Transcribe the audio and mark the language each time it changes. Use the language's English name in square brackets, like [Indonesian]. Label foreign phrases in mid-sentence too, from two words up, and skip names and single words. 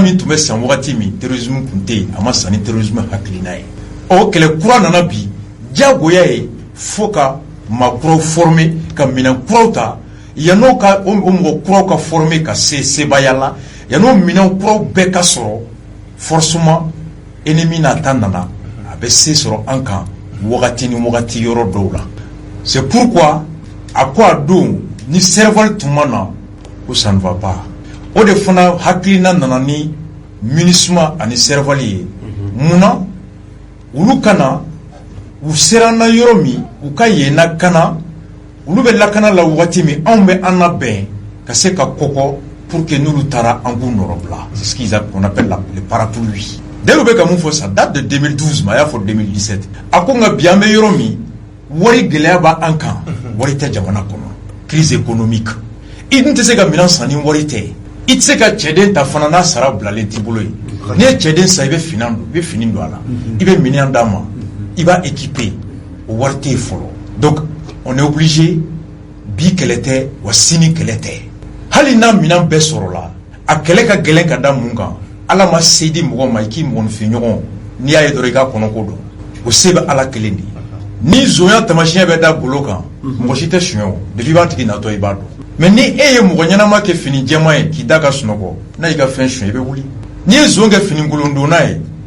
[Bambara] min tun bɛ san wagati min terrorisme tun tɛ yen a ma san ni terrorisme hakilina ye o kɛlɛ kura nana bi diyagoya ye fo ka maakuraw former ka minɛn kuraw ta yan'o ka o mɔgɔ kuraw ka former ka se sebaya la yan'o minɛn kuraw bɛɛ ka sɔrɔ forcément ennemi n'a ta nana a bɛ se sɔrɔ an kan wagati ni wagati yɔrɔ dɔw la [French] c'est pourquoi [Bambara] a ko a don ni serval tun ma na ko [French] ça ne va pas [Bambara] o de fana hakilina nana ni MINUSMA ani serval ye munna olu kana u sera na yɔrɔ min u ka yen lakana olu bɛ lakana la wagati min anw bɛ an labɛn ka se ka kɔkɔ [French] pour que [Bambara] n'olu taara an k'u nɔrɔ bila [French] c'est ce qu'on appelle le parapluie [Bambara] Daïrou bɛ ka mun fɔ [French] ça date de 2012 [Bambara] ma a y'a fɔ 2017 a ko nka bi an bɛ yɔrɔ min wari gɛlɛya b'a an kan wari tɛ jamana kɔnɔ [French] crise économique [Bambara] i dun tɛ se ka minɛn san ni wari tɛ i tɛ se ka cɛden ta fana n'a sara bilalen t'i bolo ye n'i ye cɛden san i bɛ fini don a la i bɛ minɛn d'a ma i b'a équiper o wari tɛ yen fɔlɔ [French] donc on est obligé [Bambara] bi kɛlɛ tɛ wa sini kɛlɛ tɛ hali n'a minɛn bɛɛ sɔrɔla a kɛlɛ ka gɛlɛn ka da mun kan ala ma se di mɔgɔ ma i k'i mɔgɔninfin ɲɔgɔn n'i y'a ye dɔrɔn i k'a kɔnɔko dɔn o se bɛ ala kelen de ye ni zonya tamasiyɛn bɛ da golo kan mɔgɔ si tɛ suɲɛ o depuis i b'a tigi natɔ i b'a dɔn mais ni e ye mɔgɔ ɲɛnama kɛ fini jɛman ye k'i da ka sunɔgɔ n'a y'i ka fɛn suɲɛ i bɛ wuli n'i ye zon kɛ fini kolondonna ye